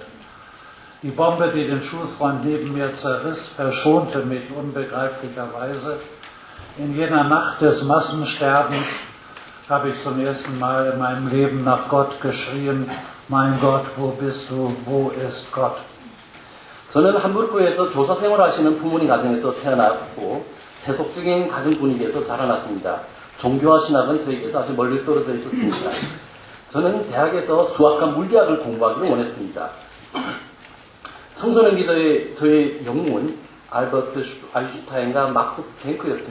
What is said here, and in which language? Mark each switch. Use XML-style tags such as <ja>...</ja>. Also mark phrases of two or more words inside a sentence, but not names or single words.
<de>Die Bombe, die den Schulfreund neben mir zerriss, verschonte mich unbegreiflicherweise. In jener Nacht des Massensterbens habe ich zum ersten Mal in meinem Leben nach Gott geschrien, mein Gott, wo bist du, wo ist Gott?</de> <ko>저는 함부르크에서 교사 생활하시는 부모님 가정에서 태어났고 세속적인 가정 분위기에서 자라났습니다. 종교와 신학은 저에게서 아주 멀리 떨어져 있었습니다. 저는 대학에서 수학과 물리학을 공부하기를 원했습니다. 청소년기 저의 영웅은 알버트 아인슈타인과 막스 플랭크였습니다.</ko>